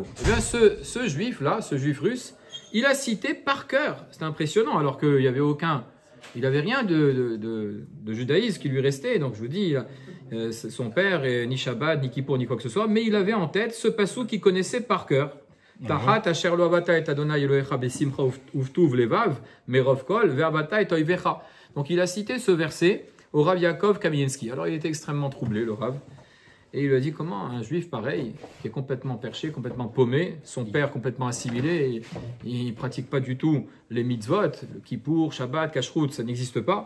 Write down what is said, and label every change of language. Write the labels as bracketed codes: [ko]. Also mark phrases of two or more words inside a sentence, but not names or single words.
[fr] Eh bien, ce juif-là, ce juif russe, il a cité par cœur. C'est impressionnant, alors qu'il n'y avait aucun... Il n'avait rien de judaïsme qui lui restait. Donc je vous dis, son père, ni Shabbat, ni Kippour, ni quoi que ce soit, mais il avait en tête ce passou qu'il connaissait par cœur. [he] תחת אשר לא עבדת את ה' אלוהיך בשמחה ובטוב לבב מרב כל ועבדת את איביך. [fr] Donc il a cité ce verset au Rav Yaakov Kamenetsky. Alors il était extrêmement troublé, le Rav. Et il lui a dit comment un juif pareil, qui est complètement perché, complètement paumé, son père complètement assimilé, il ne pratique pas du tout les mitzvot, le kippour, Shabbat, Kashrut, ça n'existe pas.